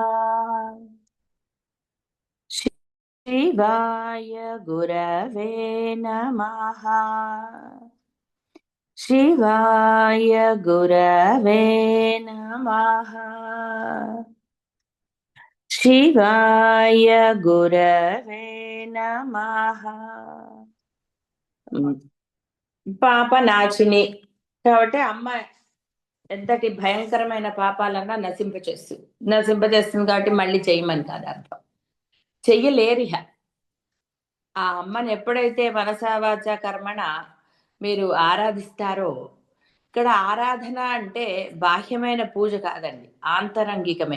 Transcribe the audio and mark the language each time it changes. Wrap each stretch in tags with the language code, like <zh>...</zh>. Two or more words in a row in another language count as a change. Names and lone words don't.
<sa>शिवाय गुरवे नमः। शिवाय गुरवे नमः। शिवाय गुरवे नमः।</sa> <te>పాప నాచిని కాబట్టి అమ్మ ఎంతటి భయంకరమైన పాపాలన్నా నశింపచేస్తుంది కాబట్టి మళ్ళీ చెయ్యమని కాదు అర్థం. చెయ్యలేరిహ. ఆ అమ్మని ఎప్పుడైతే</te> <sa>మనసా వాచా కర్మణ</sa> <te>మీరు ఆరాధిస్తారో, ఇక్కడ ఆరాధన అంటే బాహ్యమైన పూజ కాదండి, ఆంతరంగికమే.</te>